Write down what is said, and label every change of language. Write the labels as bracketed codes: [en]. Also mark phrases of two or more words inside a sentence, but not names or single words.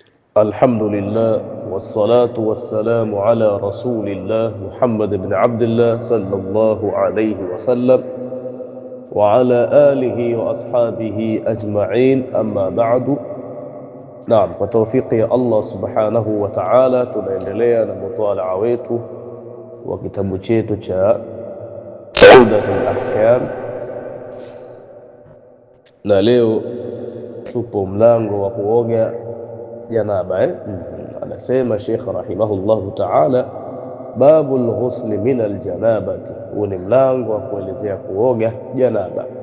[ar] الحمد لله والصلاة والسلام على رسول الله محمد بن عبد الله صلى الله عليه وسلم وعلى آله وأصحابه أجمعين. أما بعد. نعم، وتوفيق الله سبحانه وتعالى [sw] tunaendelea na mutaalaa wetu wa kitabu chetu cha Umdatul Ahkam, na leo tupo mlango wa kuoga janaba. Anasema Sheikh [ar] رحمه الله تعالى, باب الغسل من الجنابة, [sw] huu ni mlango wa kuelezea kuoga janaba.